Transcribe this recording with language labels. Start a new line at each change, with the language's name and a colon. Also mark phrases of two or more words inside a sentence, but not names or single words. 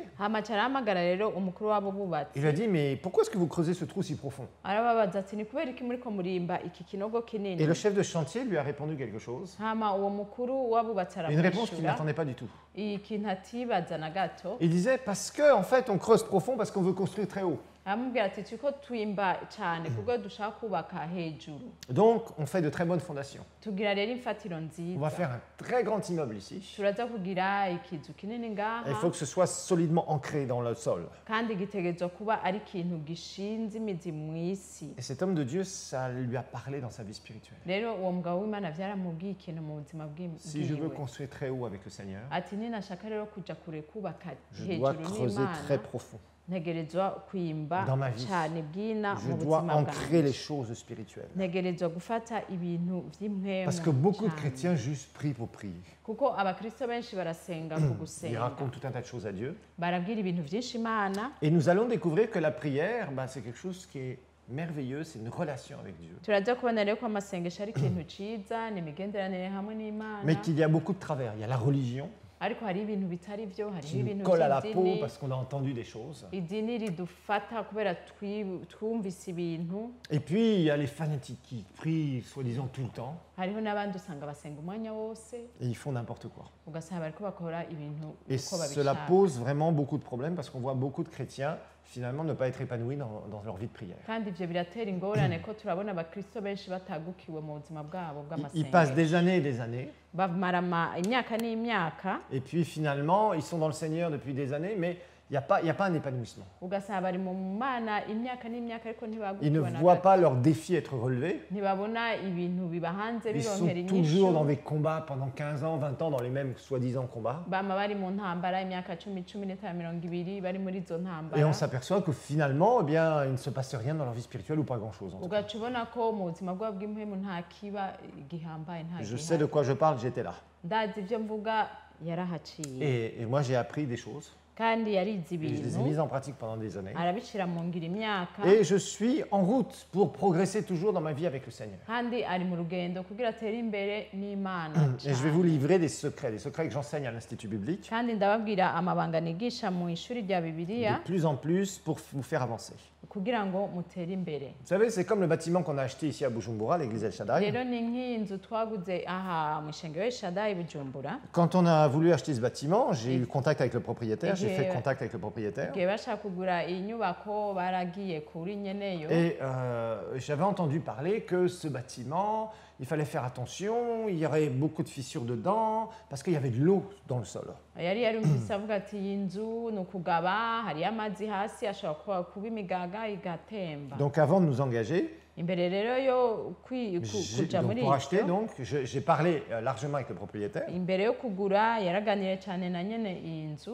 Rundi: hama aca arahamagara rero umukuru w'abo bubatsi
French: Il lui a dit, mais pourquoi est-ce que vous creusez ce trou si profond?
Rundi: arababaza ati ni kubera iki muriko murimba iki kinogo
French: Et
Rundi: kinini
French: le chef de chantier lui a répondu quelque chose.
Rundi: hama uwo mukuru w'abubatsi
French: Une réponse qu'il
Rundi: aramwishyura
French: n'attendait pas du tout.
Rundi: ikintu atibaza na gato
French: Il disait, parce que en fait, on creuse profond parce qu'on veut construire très haut.
Rundi: aramubwira ati turiko twimba cyane kuko dushaka kubaka hejuru
French: Donc, on fait de très bonnes fondations.
Rundi: tugira rero imfatiro
French: On va
Rundi: nziza
French: faire un très grand immeuble ici.
Rundi: turaza kugira ikizu kinini
French: Et il
Rundi: ngaha
French: faut que ce soit solidement ancré dans le sol.
Rundi: kandi gitegerezwa kuba ari ikintu gishinze imizi mu isi
French: Et cet homme de Dieu, ça lui a parlé dans sa vie spirituelle.
Rundi: rero uwo mugabo w'Imana byaramubwiye ikintu mu buzima
French: Si je veux
Rundi: bwiwe
French: construire très haut avec le Seigneur,
Rundi: ati ninashaka rero kuja kure kubaka
French: je dois
Rundi: hejuru
French: creuser
Rundi: n'Imana
French: très profond.
Rundi: ntegerezwa kwimba
French: Dans ma vie,
Rundi: cyane bwina
French: Je
Rundi: mu
French: dois
Rundi: buzima
French: ancrer les
Rundi: bwanjye
French: choses spirituelles.
Rundi: ntegerezwa gufata ibintu by'impwemu
French: Parce que beaucoup de
Rundi: cyane.
French: chrétiens juste prient pour prier.
Rundi: kuko abakristo benshi barasenga ku
French: Ils
Rundi: gusenga
French: racontent tout un tas de choses à Dieu.
Rundi: barabwira ibintu byinshi imana
French: Et nous allons découvrir que la prière, c'est quelque chose qui est merveilleux, c'est une relation avec Dieu.
Rundi: turaza kubona rero ko amasengesho ari ikintu ciza ni imigenderanire hamwe n'imana
French: Mais qu'il y a beaucoup de travers. Il y a la religion
Rundi: ariko hari ibintu bitari byo hariho
French: qui nous
Rundi: ibintu
French: colle à la peau
Rundi: by'idini
French: parce qu'on a entendu des choses.
Rundi: idini ridufata kubera twumvise ibintu
French: Et puis, il y a les fanatiques qui prient, soi-disant, tout le temps,
Rundi: hariho n'abandi usanga basenga umwanya wose
French: et ils font n'importe quoi.
Rundi: ugasanga bariko bakora ibintu
French: Et
Rundi: uko
French: cela
Rundi: babishaka
French: pose vraiment beaucoup de problèmes parce qu'on voit beaucoup de chrétiens, finalement, ne pas être épanouis dans leur vie de prière.
Rundi: kandi ivyo biratera ingorane ko turabona abakristo benshi batagukiwe mu buzima bwabo
French: Ils passent
Rundi: bw'amasengesho
French: des années et des années,
Rundi: bamara imyaka n'imyaka
French: et puis finalement, ils sont dans le Seigneur depuis des années, mais il n'y a pas un épanouissement.
Rundi: ugasanga bari mu mana imyaka n'imyaka ariko
French: Ils ne
Rundi: ntibagukiwe na
French: voient
Rundi: gato
French: pas leurs défis être relevés.
Rundi: ntibabona ibintu biba hanze
French: Ils sont
Rundi: bironkera
French: toujours dans
Rundi: inyishu
French: des combats pendant 15 ans, 20 ans, dans les mêmes soi-disant combats.
Rundi: bama bari mu ntambara imyaka 10 n'itanu 20 bari muri izo
French: Et on
Rundi: ntambara
French: s'aperçoit que finalement, eh bien, il ne se passe rien dans leur vie spirituelle ou pas grand-chose. en tout cas.
Rundi: ugaca ubona ko mu buzima bwabo bw'impwemu nta kiba gihambaye nta
French: Je sais de
Rundi: gihari
French: quoi je parle, j'étais là.
Rundi: ndazi ibyo mvuga yarahaciye
French: Et moi, j'ai appris des choses.
Rundi: kandi yarize
French: Et je les ai
Rundi: ibintu
French: mises en pratique pendant des années.
Rundi: arabishyira mu ngiro imyaka
French: Et je suis en route pour progresser toujours dans ma vie avec le Seigneur.
Rundi: kandi ari mu rugendo kugira atere imbere n'imana
French: Et je vais vous livrer des secrets que j'enseigne à l'Institut biblique,
Rundi: kandi ndababwira amabanga nigisha mu ishuri rya bibiliya
French: de plus en plus pour vous faire avancer.
Rundi: kugira ngo mutere imbere
French: Vous savez, c'est comme le bâtiment qu'on a acheté ici à Bujumbura, l'église El Shaddai.
Rundi: rero ni nk'inzu twaguze aha mu ishengero y'ishadayi bujumbura
French: Quand on a voulu acheter ce bâtiment, j'ai eu contact avec le propriétaire, j'ai fait Et- contact avec le propriétaire.
Rundi: igihe bashaka kugura iyi nyubako baragiye kuri nyeneyo
French: Et j'avais entendu parler que ce bâtiment, il fallait faire attention, il y aurait beaucoup de fissures dedans, parce qu'il y avait de l'eau dans le sol.
Rundi: yari yarumvise avuga ati iyi nzu ni ukugaba hariyo amazi hasi ashobora kuba imigaga igatemba
French: Donc avant de nous engager,
Rundi: imbere rero yo kuja muri
French: pour acheter,
Rundi: ivyo
French: donc, j'ai parlé largement avec le propriétaire.
Rundi: imbere yo kugura yaraganiriye cyane na nyene iyi nzu